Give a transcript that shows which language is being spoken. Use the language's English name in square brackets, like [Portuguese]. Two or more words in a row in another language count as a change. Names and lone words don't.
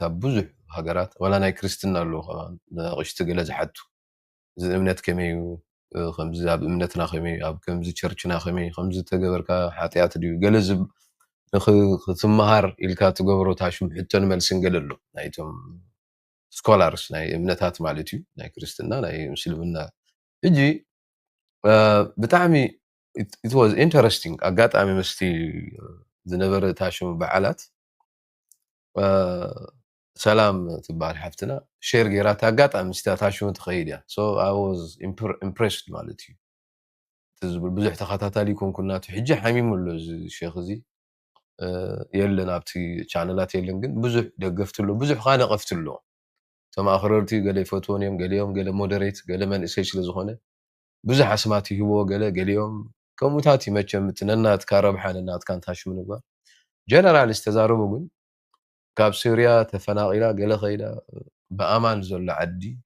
[Tigrinya] ኣብ ብዙሕ ሃገራት ዋላ ናይ ክርስትና ኣለዉ ከማ ንኣቕሽቲ ገለ ዝሓቱ እዚ እምነት ከመይ እዩ፣ ከምዚ ኣብ እምነትና ከመይ እዩ፣ ኣብ ከምዚ ቸርችና ከመይ ከምዚ ተገበርካ ሓጢኣት ድዩ ገለ ክትመሃር ኢልካ ትገብሮ ታሽሙ ሕቶን መልስን ገለ ኣሎ ናይቶም ስኮላርስ ናይ እምነታት ማለት እዩ፣ ናይ ክርስትና ናይ ምስልምና። ሕጂ ብጣዕሚ [English] it was interesting [Tigrinya] ኣጋጣሚ ምስቲ ዝነበረ ታሽሙ በዓላት ሰላም ትበሃል ሓፍትና ሼር ጌራታ ኣጋጣሚ ምስቲ ታሽሙ ትኸይድ እያ። [English] so I was impressed [Tigrinya] ማለት እዩ። ትዝብል ብዙሕ ተኸታታሊ ኮንኩናቱ ሕጂ ሓሚሙ ኣሎ እዚ ሼክ እዚ የለን ኣብቲ ቻነላት የለን፣ ግን ብዙሕ ደገፍቲ ኣሎ፣ ብዙሕ ካ ነቐፍቲ ኣሎ። እቶም ኣኽረርቲ ገለ ይፈትዎን እዮም፣ ገሊኦም ገለ ሞደሬት ገለ መንእሰይ ስለ ዝኾነ ብዙሕ ኣስማት ይህብዎ፣ ገሊኦም ከምኡታት ይመቸም እቲ ነናትካ ረብሓ ነናትካ እንታሽሙ ንግባር። ጀነራል ዝተዛረቡ ግን ካብ ሱርያ ተፈናቂላ ገለ ኸይዳ ብኣማን ዘሎ ዓዲ